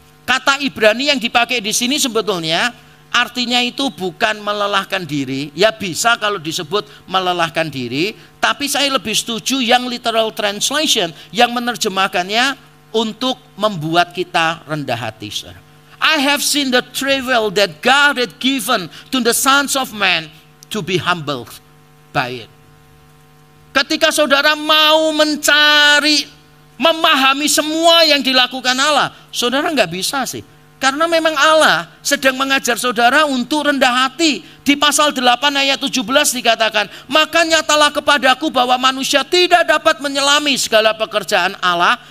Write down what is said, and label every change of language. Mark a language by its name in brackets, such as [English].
[Indonesian] Kata Ibrani yang dipakai di sini sebetulnya artinya itu bukan melelahkan diri. Ya bisa kalau disebut melelahkan diri, tapi saya lebih setuju yang literal translation yang menerjemahkannya untuk membuat kita rendah hati. [English] I have seen the travail that God had given to the sons of man to be humbled by it. [Indonesian] Ketika saudara mau mencari, memahami semua yang dilakukan Allah, saudara nggak bisa sih. Karena memang Allah sedang mengajar saudara untuk rendah hati. Di pasal 8 ayat 17 dikatakan, maka nyatalah kepadaku bahwa manusia tidak dapat menyelami segala pekerjaan Allah.